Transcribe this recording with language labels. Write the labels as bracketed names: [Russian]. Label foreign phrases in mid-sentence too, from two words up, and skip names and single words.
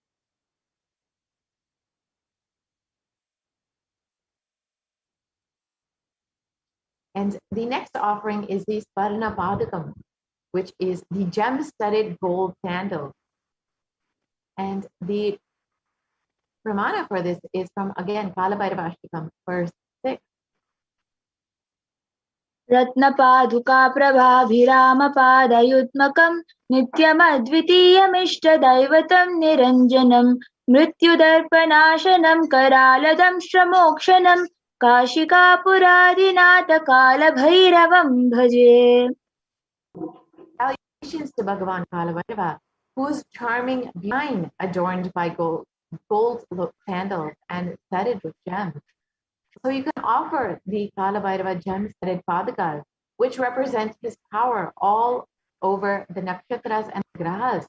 [English] And the next offering is the Sparna Padakam, which is the gem-studded gold sandal. And the pramana for this is from, again, Kalabhairava Ashtakam, verse 6. [Sanskrit] Ratnapaduka Prabhabhiramapadaayutmakam Nityamadvitiyamishta-daivatam Niranjanam Mrithyudarpanashanam Karaladam Shramokshanam Kashikapuradinata Kalabhairavam Bhaje. [English] Salutations to Bhagavan Kalabhairava, whose charming behind adorned by gold sandals and studded with gems. So you can offer the Kalabhairava gem-studded padakas, which represent his power all over the nakshatras and grahas.